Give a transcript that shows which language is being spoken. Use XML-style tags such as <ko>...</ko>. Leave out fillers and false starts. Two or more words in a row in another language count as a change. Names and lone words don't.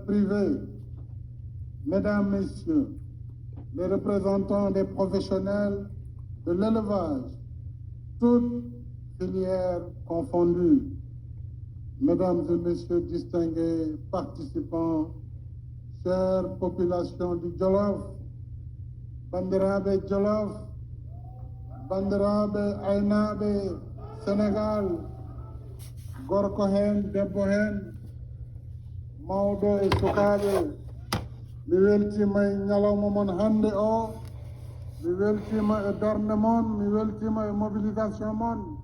<fr>privé, Mesdames, Messieurs, les représentants des professionnels de l'élevage, toutes filières confondues, Mesdames et Messieurs distingués participants, chère population du Jolof,</fr> <ff>Bandirabe Jolof, Bandirabe Aynabe Sénégal, Gorko hen, debbo hen, mawɗo e sukaɓe, mi weltima e ñalawma mon hande o, mi weltima e darde mon, mi weltima e mobilisation mon.</ff>